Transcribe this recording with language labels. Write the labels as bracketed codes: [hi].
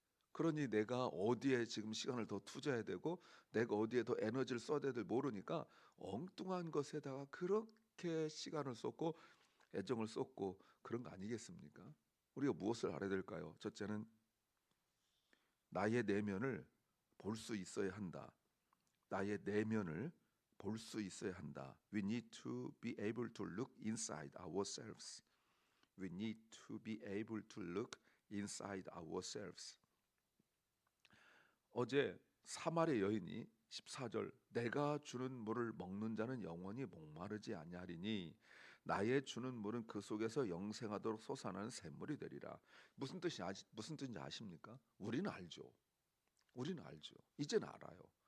[ko] 그러니 내가 어디에 지금 시간을 더 투자해야 되고 내가 어디에 더 에너지를 써야 될지 모르니까 엉뚱한 것에다가 그렇게 시간을 쏟고 애정을 쏟고 그런 거 아니겠습니까? 우리가 무엇을 알아야 될까요? 첫째는 나의 내면을 볼 수 있어야 한다. 나의 내면을 볼 수 있어야 한다. [en] We need to be able to look inside ourselves. We need to be able to look inside ourselves. [ko] 어제 사마리 여인이 14절 내가 주는 물을 먹는 자는 영원히 목마르지 아니하리니 나의 주는 물은 그 속에서 영생하도록 솟아나는 샘물이 되리라. 무슨 뜻인지 아십니까? 우리는 알죠. 우리는 알죠. 이제는 알아요.